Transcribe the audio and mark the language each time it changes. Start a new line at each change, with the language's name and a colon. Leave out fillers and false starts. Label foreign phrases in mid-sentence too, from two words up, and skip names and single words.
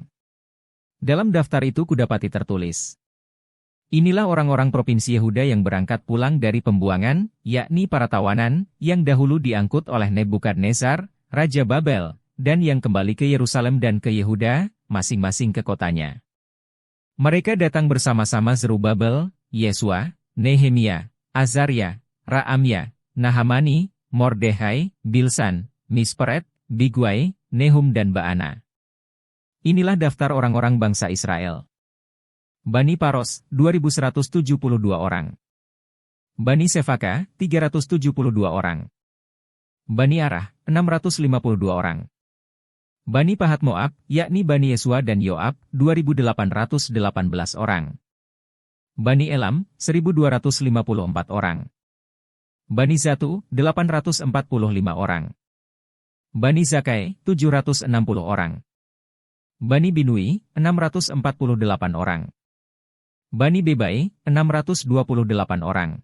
Indonesian: Dalam daftar itu kudapati tertulis, inilah orang-orang provinsi Yehuda yang berangkat pulang dari pembuangan, yakni para tawanan, yang dahulu diangkut oleh Nebukadnezar, Raja Babel, dan yang kembali ke Yerusalem dan ke Yehuda, masing-masing ke kotanya. Mereka datang bersama-sama Zerubabel, Yesua, Nehemia, Azaria, Raamya, Nahamani, Mordehai, Bilsan, Misperet, Bigwai, Nehum dan Baana. Inilah daftar orang-orang bangsa Israel. Bani Paros, 2172 orang. Bani Sefaka, 372 orang. Bani Arah, 652 orang. Bani Pahat Moab, yakni Bani Yesua dan Yoab, 2818 orang. Bani Elam, 1254 orang. Bani Zatu, 845 orang. Bani Zakai, 760 orang. Bani Binui, 648 orang. Bani Bebai, 628 orang.